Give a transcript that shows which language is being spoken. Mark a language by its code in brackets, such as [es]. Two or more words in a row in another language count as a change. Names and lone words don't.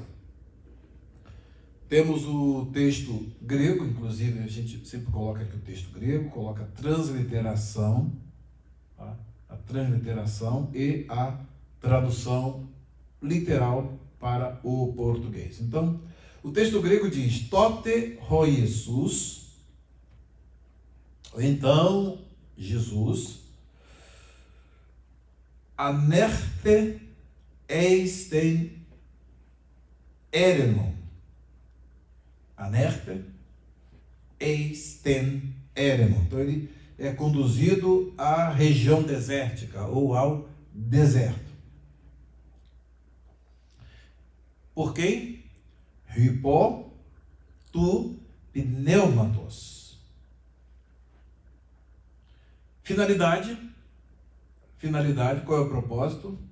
[pt] Temos o texto grego, inclusive a gente sempre coloca aqui o texto grego, coloca a transliteração, tá? A transliteração e a tradução literal para o português. Então, o texto grego diz: [el] Τότε ὁ Ἰησοῦς, [pt] então Jesus, [el] ἀνήχθη εἰς τὴν ἔρημον. Ἀνήχθη εἰς τὴν ἔρημον. [pt] Então ele é conduzido à região desértica ou ao deserto. Por quem? [el] Ὑπὸ τοῦ πνεύματος. [pt] Finalidade, qual é o propósito?